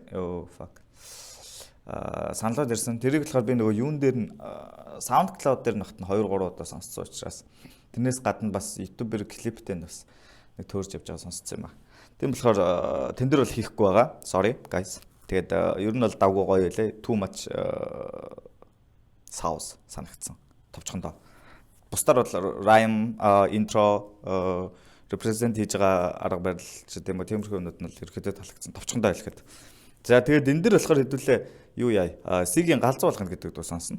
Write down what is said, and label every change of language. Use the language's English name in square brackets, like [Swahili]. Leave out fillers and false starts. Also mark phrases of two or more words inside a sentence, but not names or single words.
[Mongolian] Fuck. Саналууд ирсэн. Тэрийг болохоор би нөгөө юун дээр нь SoundCloud дээр нөхт нь 2 3 удаа сонсцсон учраас тэрнээс гадна бас YouTube-ээр клиптэй нь бас нэг төөрж явж байгаа сонсцсон юм аа. Тийм болохоор тэн дээр бол хийхгүй байгаа. [English] Sorry guys. [Mongolian] Тэгээд ер нь бол давгүй гоё байлээ. [English] Too much sauce [Mongolian] санагдсан. Товчхондоо. Бусдаар бол [English] rhyme, intro, represent [Mongolian] хийж байгаа арга барил ч гэдэм үү тиймэрхүү юмнууд нь л ерөөхдөө таалагдсан. Товчхондоо хэлэхэд. За тэгээд энэ дэр болохоор хэдүүлээ юу яа. Сигийн галзуу болгоно гэдэг дуу сонсно.